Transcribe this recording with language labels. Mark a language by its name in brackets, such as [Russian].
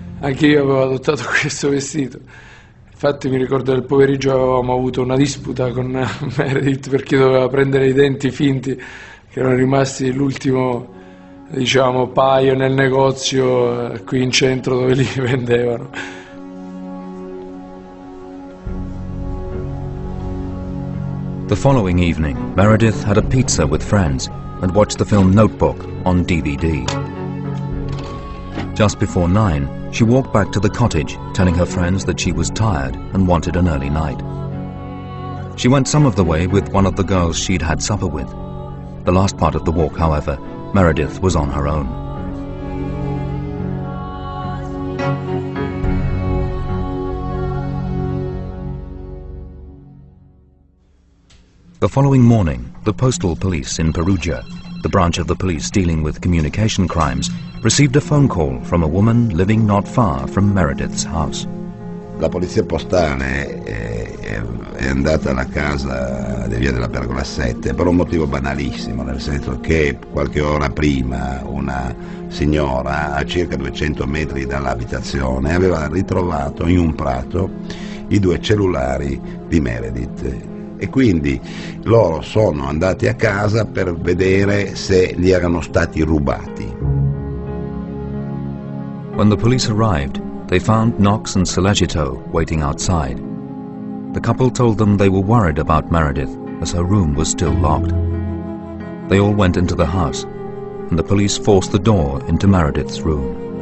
[Italian] Anche io avevo adottato questo vestito. Infatti mi ricordo che nel pomeriggio avevamo avuto una disputa con Meredith perché doveva prendere i denti finti che erano rimasti l'ultimo, diciamo, paio nel negozio qui in centro dove li vendevano. [English] The following evening, Meredith had a pizza with friends and watched the film Notebook on DVD. Just before 9, she walked back to the cottage, telling her friends that she was tired and wanted an early night. She went some of the way with one of the girls she'd had supper with. The last part of the walk, however, Meredith was on her own. The following morning, the postal police in Perugia, the branch of the police dealing with communication crimes, received a phone call from a woman living not far from Meredith's house. [Italian] La polizia postale è andata alla casa di via della Pergola 7 per un motivo banalissimo, nel senso che qualche ora prima una signora a circa 200 metri dall'abitazione aveva ritrovato in un prato i 2 cellulari di Meredith e quindi loro sono andati a casa per vedere se gli erano stati rubati. [English] When the police arrived, they found Knox and Sollecito waiting outside. The couple told them they were worried about Meredith as her room was still locked. They all went into the house and the police forced the door into Meredith's room.